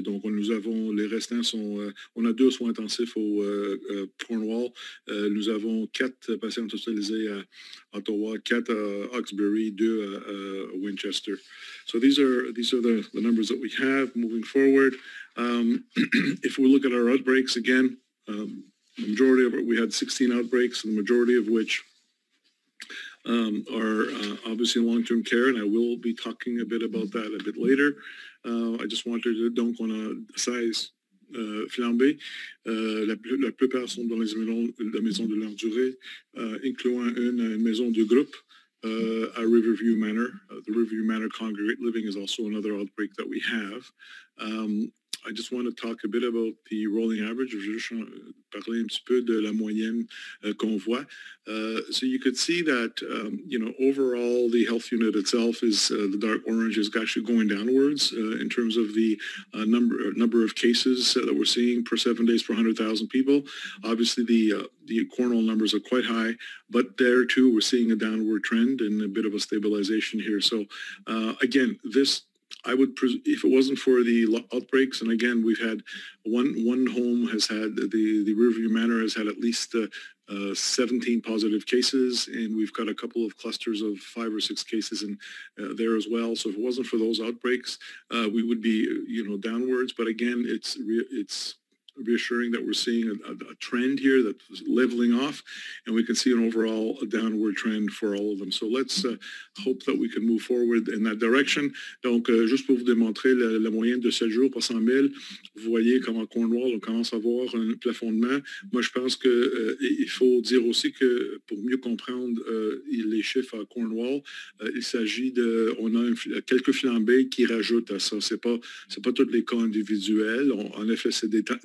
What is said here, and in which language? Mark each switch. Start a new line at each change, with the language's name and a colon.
French: Donc, nous avons, les restants sont, on a 2 soins intensifs au Cornwall. Nous avons 4 patients hospitalisés à Ottawa, 4 à Hawkesbury, 2 à Winchester.
English: So these are the numbers that we have moving forward. If we look at our outbreaks again, the majority of it, we had 16 outbreaks, and the majority of which are obviously in long-term care, and I will be talking a bit about that a bit later. I just wanted to,
French: donc on a 16 flambées. La plupart sont dans la maison de longue durée, incluant une maison de groupe à Riverview Manor.
English: The Riverview Manor Congregate Living is also another outbreak that we have. I just want to talk a bit about the rolling average.
French: Je vais juste parler un petit peu de la moyenne qu'on voit.
English: So you could see that, overall the health unit itself is the dark orange is actually going downwards in terms of the number of cases that we're seeing per 7 days per 100,000 people. Obviously, the Cornwall numbers are quite high, but there too we're seeing a downward trend and a bit of a stabilization here. So again, this. I would, if it wasn't for the outbreaks, and again, we've had one home has had, the Riverview Manor has had at least 17 positive cases, and we've got a couple of clusters of 5 or 6 cases in there as well. So if it wasn't for those outbreaks, we would be, downwards. But again, it's reassuring that we're seeing a trend here that's leveling off, and we can see an overall downward trend for all of them. So let's hope that we can move forward in that direction.
French: Donc, juste pour vous démontrer la moyenne de 7 jours par 100 000, vous voyez comment Cornwall, on commence à voir un plafonnement. Moi, je pense qu'il faut dire aussi que pour mieux comprendre les chiffres à Cornwall, il s'agit on a quelques flambées qui rajoutent à ça. C'est pas tous les cas individuels. En effet, c'est des